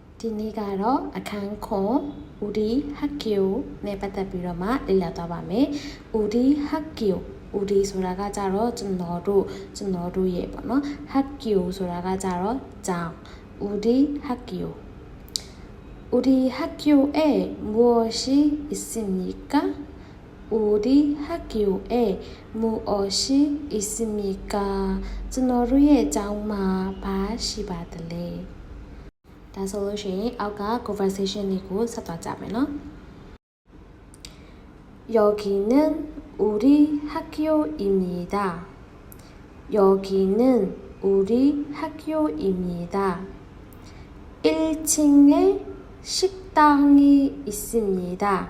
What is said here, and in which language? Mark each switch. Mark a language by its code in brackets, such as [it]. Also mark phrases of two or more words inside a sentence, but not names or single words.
[my] ဒီနေ့ကတော့အခန်းခွန် [ko] 우리 학교 [my] နဲ့ပတ်သက်ပြီးတော့မှလေ့လာသွားပါမယ် [ko] 우리 학교 [my] ဦးဒီဆိုတာကကြတော့ကျွန်တော်တို့ရဲ့ပေါ့နော်ဟက်ကီယိုဆိုတာကကြတော့ကြောင် [ko] 우리 학교 우리 학교에 무엇이 있습니까? 우리 학교에 무엇이 있습니까? [my] ကျွန်တော်တို့ရဲ့ကျောင်းမှာဘာရှိပါသလဲဒါဆိုလို့ရှိရင်အောက်က conversation တွေကိုဆက်သွားကြမယ်နော် [ko] 여기는 우리 학교입니다. 여기는 우리 학교입니다. 1층에 식당이 있습니다.